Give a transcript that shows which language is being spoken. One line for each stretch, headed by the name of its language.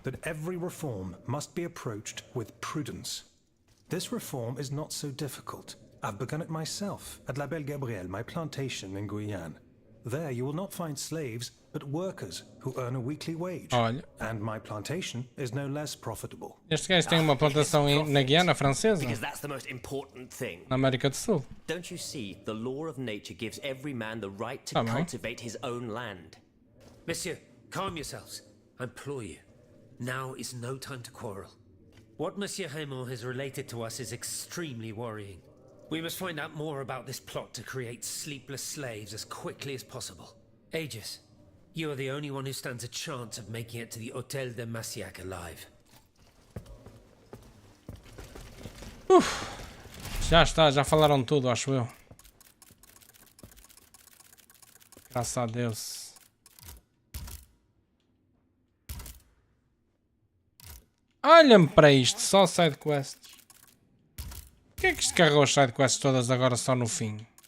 English: that every reform must be approached with prudence. This reform is not so difficult. I've begun it myself at La Belle Gabrielle, my plantation in Guyane. There you will not find slaves, but workers who earn a weekly wage.
Portuguese: Olha,
English: And my plantation is no less profitable.
Portuguese: este gajo tem uma plantação na Guiana Francesa,
English: Because that's the most important thing.
Portuguese: na América do Sul.
English: Don't you see? The law of nature gives every man the right to
Portuguese: Tá bem.
English: cultivate his own land. Monsieur, calm yourselves. I implore you. Now is no time to quarrel. What Monsieur Raymond has related to us is extremely worrying. We must find out more about this plot to create sleepless slaves as quickly as possible. Aegis, you are the only one who stands a chance of making it to the Hôtel de Massiac alive.
Portuguese: Já está, já falaram tudo, acho eu. Graças a Deus. Olha-me para isto, só sidequests. Porquê é que isto carregou as sidequests todas agora só no fim?